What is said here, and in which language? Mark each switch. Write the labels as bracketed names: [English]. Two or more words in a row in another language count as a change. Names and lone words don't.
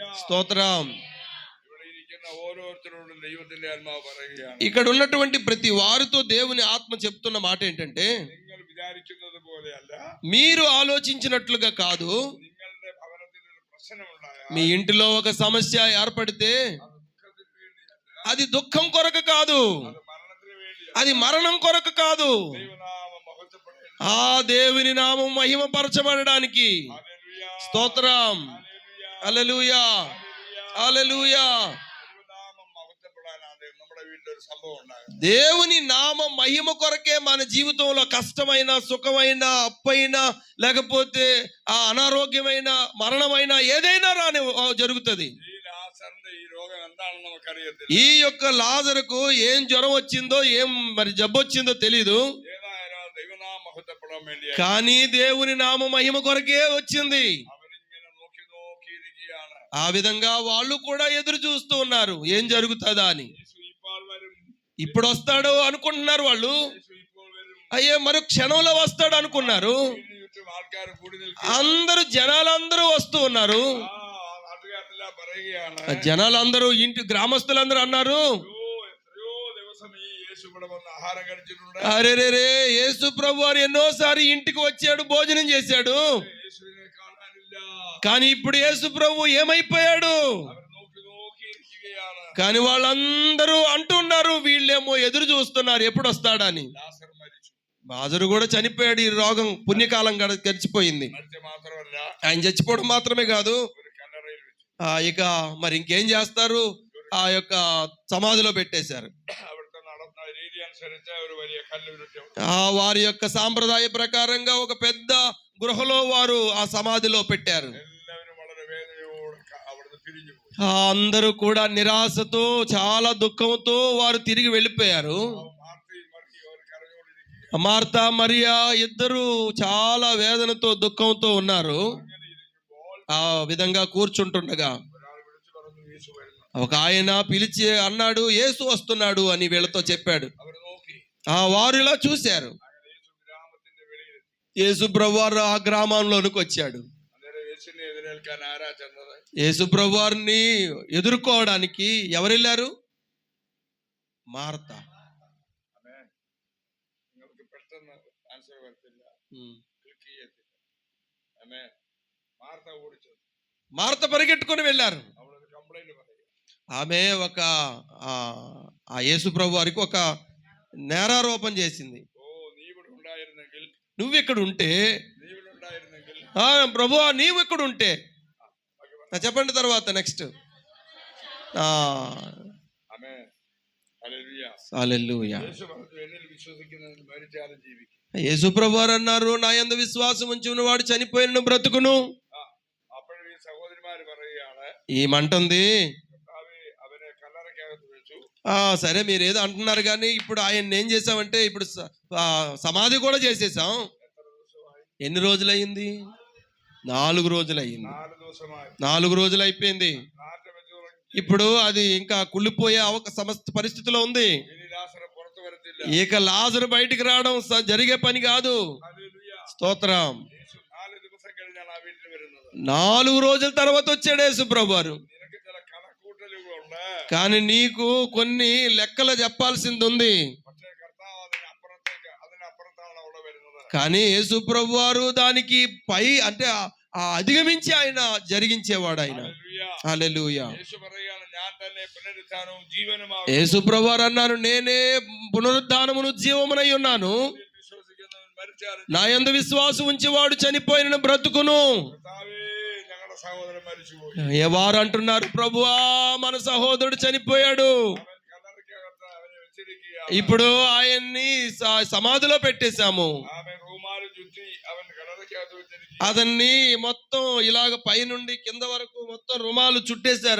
[Telugu] స్తోత్రం. [Malayalam] ഇവിടെ ഇരിക്കുന്ന ഓരോരുത്തരോടും ദൈവത്തിന്റെ ആത്മാവ് പറയുകയാണ്, [Telugu] ఇక్కడ ఉన్నటువంటి ప్రతి వారితో దేవుని ఆత్మ చెప్తున్న మాట ఏంటంటే, [Malayalam] നിങ്ങൾ വിചാരിക്കുന്നത് പോലെയല്ല. [Telugu] మీరు ఆలోచించినట్లుగా కాదు. [Malayalam] നിങ്ങളുടെ ഭവനത്തിൽ ഒരു പ്രശ്നമുണ്ടായാൽ [Telugu] మీ ఇంటిలో ఒక సమస్య ఏర్పడితే [Malayalam] അത് ദുഃഖത്തിന് വേണ്ടിയല്ല, [Telugu] అది దుఃఖం కొరకు కాదు, [Malayalam] അത് മരണത്തിന് വേണ്ടിയല്ല. [Telugu] అది మరణం కొరకు కాదు. [Malayalam] ദൈവനാമം മഹത്വപ്പെടേണ്ടത്. [Telugu] ఆ దేవుని నామం మహిమపరచబడడానికి. [Malayalam] ഹല്ലേലൂയ. [Telugu] స్తోత్రం. [Malayalam] ഹല്ലേലൂയ. [Telugu] హల్లెలూయా. హల్లెలూయా. [Malayalam] ദൈവനാമം മഹത്വപ്പെടാനാണ് നമ്മുടെ വീട്ടിലൊരു സംഭവം ഉണ്ടാകും. [Telugu] దేవుని నామం మహిమ కొరకే మన జీవితంలో కష్టమైన, సుఖమైన, అప్పైన, లేకపోతే ఆ అనారోగ్యమైన, మరణమైన ఏదైనా జరుగుతుంది. [Malayalam] ഈ ലാസറിന്റെ ഈ രോഗം എന്താണെന്ന് നമുക്കറിയത്തില്ല. [Telugu] ఈ యొక్క లాజరుకు ఏం జ్వరం వచ్చిందో, ఏం మరి జబ్బు వచ్చిందో తెలీదు. [Malayalam] ഏതായാലും ദൈവനാമം മഹത്വപ്പെടാൻ വേണ്ടി [Telugu] కానీ దేవుని నామ మహిమ కొరకే వచ్చింది. [Malayalam] അവരിങ്ങനെ നോക്കിയിരിക്കുകയാണ്. [Telugu] ఆ విధంగా వాళ్ళు కూడా ఎదురు చూస్తూ ఉన్నారు ఏం జరుగుతుందా అని. [Malayalam] യേശു ഇപ്പോൾ വരും. [Telugu] ఇప్పుడు వస్తాడు అనుకుంటున్నారు వాళ్ళు. [Malayalam] യേശു ഇപ്പോൾ വരും. [Telugu] అయ్యే మరో క్షణంలో వస్తాడు అనుకున్నారు. [Malayalam] വീടിന് ചുറ്റും ആൾക്കാർ കൂടി നിൽക്കും. [Telugu] అందరూ జనాలందరూ వస్తూ ఉన్నారు. [Malayalam] നാട്ടുകാരെല്ലാം പറയുകയാണ്, [Telugu] జనాలందరూ ఇంటి గ్రామస్తులందరూ అన్నారు, [Malayalam] എത്രയോ ദിവസം ഈ യേശു ഇവിടെ വന്ന് ആഹാരം കഴിച്ചിട്ടുണ്ട്. [Telugu] అరే యేసు ప్రభు వారు ఎన్నోసారి ఇంటికి వచ్చాడు, భోజనం చేశాడు, [Malayalam] యేసుവിനെ കാണാനില്ല. [Telugu] కానీ ఇప్పుడు యేసు ప్రభు ఏమైపోయాడు? [Malayalam] അവർ നോക്കിയിരിക്കുകയാണ്. [Telugu] కానీ వాళ్ళందరూ అంటున్నారు, వీళ్ళేమో ఎదురు చూస్తున్నారు ఎప్పుడు వస్తాడని. [Malayalam] ലാസർ മരിച്ചു. [Telugu] లాజరు కూడా చనిపోయాడు. ఈ రోగం పుణ్యకాలం గడిచిపోయింది. [Malayalam] മരിച്ച മാത്രമല്ല, [Telugu] ఆయన చచ్చిపోవడం మాత్రమే కాదు, [Malayalam] ഒരു കല്ലറയിൽ വെച്ചു. [Telugu] ఇక మరి ఇంకేం చేస్తారు, ఆ యొక్క సమాధిలో పెట్టేశారు. [Malayalam] അവിടുത്തെ നടന്ന രീതി അനുസരിച്ച് ഒരു വലിയ കല്ല് ഉരുട്ടി [Telugu] వారి యొక్క సాంప్రదాయ ప్రకారంగా ఒక పెద్ద గృహలో వారు ఆ సమాధిలో పెట్టారు. [Malayalam] എല്ലാവരും വളരെ വേദനയോടെ അവിടുന്ന് പിരിഞ്ഞു പോയി. [Telugu] అందరూ కూడా నిరాశతో, చాలా దుఃఖంతో వారు తిరిగి వెళ్ళిపోయారు. [Malayalam] മാർത്തയും മറിയയും അവർ കരഞ്ഞുകൊണ്ടിരിക്കുക. [Telugu] మార్తా, మరియా ఇద్దరు చాలా వేదనతో, దుఃఖంతో ఉన్నారు. [Malayalam] അങ്ങനെ ഇരിക്കുമ്പോൾ [Telugu] ఆ విధంగా కూర్చుంటుండగా [Malayalam] ഒരാൾ വിളിച്ചു പറഞ്ഞു, യേശു വരുന്നു. [Telugu] ఒక ఆయన పిలిచి అన్నాడు, యేసు వస్తున్నాడు అని వీళ్ళతో చెప్పాడు. [Malayalam] അവർ നോക്കി. [Telugu] వారు ఇలా చూశారు. [Malayalam] അങ്ങനെ യേശു ഗ്രാമത്തിന്റെ വെളിയിലെത്തി. [Telugu] యేసు ప్రభువారు ఆ గ్రామంలోనికి వచ్చాడు. [Malayalam] അന്നേരം യേശുവിനെ എതിരേൽക്കാൻ ആരാ ചെന്നത്? [Telugu] యేసు ప్రభువారిని ఎదుర్కోవడానికి ఎవరు వెళ్ళారు? మార్తా. [Malayalam] ആമേൻ. നിങ്ങൾക്ക് പെട്ടെന്ന് ആൻസർ വരത്തില്ല, ക്ലിക്ക് ചെയ്യത്തില്ല. ആമേൻ. മാർത്ത ഓടിച്ചത്. [Telugu] మార్త పరిగెట్టుకొని వెళ్ళారు. [Malayalam] അവളൊരു കംപ്ലൈന്റ് പറയുക. [Telugu] ఆమె ఒక ఆ యేసు ప్రభు వారికి ఒక నేరారోపణ చేసింది. [Malayalam] ഓ, നീ ഇവിടെ ഉണ്ടായിരുന്നെങ്കിൽ, [Telugu] నువ్వు ఇక్కడ ఉంటే [Malayalam] നീ [Telugu] ప్రభువా నీవు ఇక్కడ ఉంటే చెప్పండి తర్వాత నెక్స్ట్. [Malayalam] ആമേൻ. ഹല്ലേലൂയ. [Telugu] హల్లెలూయా. [Malayalam] യേശു പറഞ്ഞു എന്നിൽ വിശ്വസിക്കുന്നവൻ മരിച്ചാലും ജീവിക്കും. [Telugu] యేసు ప్రభువారు అన్నారు, నా యందు విశ్వాసం ఉంచి ఉన్నవాడు చనిపోయిన బ్రతుకును. [Malayalam] അപ്പോഴും ഈ സഹോദരിമാര് പറയുകയാണ്, [Telugu] ఏమంటుంది? [Malayalam] കർത്താവേ, അവനെ കല്ലറയ്ക്കകത്ത് വെച്ചു. [Telugu] సరే మీరు ఏదో అంటున్నారు కానీ ఇప్పుడు ఆయన ఏం చేసామంటే ఇప్పుడు సమాధి కూడా చేసేసాం. [Malayalam] എത്ര ദിവസമായി? [Telugu] ఎన్ని రోజులయ్యింది? 4 రోజులయ్యింది. [Malayalam] 4 ദിവസമായി. [Telugu] 4 రోజులు అయిపోయింది. [Malayalam] നാറ്റം വെച്ച് തുടങ്ങി. [Telugu] ఇప్పుడు అది ఇంకా కుళ్ళిపోయే సమస్త పరిస్థితిలో ఉంది. [Malayalam] ഇനി ലാസർ പുറത്തു വരത്തില്ല. [Telugu] ఇక లాజరు బయటికి రావడం జరిగే పని కాదు. [Malayalam] ഹല്ലേലൂയ. [Telugu] స్తోత్రం. [Malayalam] യേശു 4 ദിവസം കഴിഞ്ഞാണ് ആ വീട്ടിൽ വരുന്നത്. [Telugu] 4 రోజుల తర్వాత వచ్చాడు యేసు ప్రభువారు. [Malayalam] നിനക്ക് ചില കണക്കൂട്ടലുകളുണ്ട്. [Telugu] కానీ నీకు కొన్ని లెక్కలు చెప్పాల్సింది ఉంది. [Malayalam] പക്ഷേ കർത്താവ് അതിനപ്പുറത്താണ് അവിടെ വരുന്നത്. [Telugu] కానీ యేసు ప్రభువారు దానికి పై అంటే అధిగమించి ఆయన జరిగించేవాడు ఆయన. [Malayalam] ഹല്ലേലൂയ. [Telugu] హల్లెలూయా. [Malayalam] యేసు പറയുകയാണ്, ഞാൻ തന്നെ പുനരുത്ഥാനവും ജീവനുമാകുന്നു. [Telugu] యేసు ప్రభువారు అన్నారు, నేనే పునరుద్ధానమును జీవమునై ఉన్నాను. [Malayalam] എന്നിൽ വിശ്വസിക്കുന്നവൻ മരിച്ചാലും [Telugu] నా యందు విశ్వాసం ఉంచేవాడు చనిపోయిన బ్రతుకును. [Malayalam] കർത്താവേ, ഞങ്ങളുടെ സഹോദരൻ മരിച്ചുപോയി. [Telugu] వారు అంటున్నారు, ప్రభువా మన సహోదరుడు చనిపోయాడు. [Malayalam] അവൻ കല്ലറയ്ക്കകത്ത് അവനെ വെച്ചിരിക്കുക. [Telugu] ఇప్పుడు ఆయన్ని సమాధిలో పెట్టేశాము. [Malayalam] ആമേൻ. റൂമാല് ചുറ്റി അവൻ കല്ലറയ്ക്കകത്ത് വെച്ചിരിക്കുക. [Telugu] అతన్ని మొత్తం ఇలాగ పై నుండి కింద వరకు మొత్తం రుమాలు చుట్టేశారు.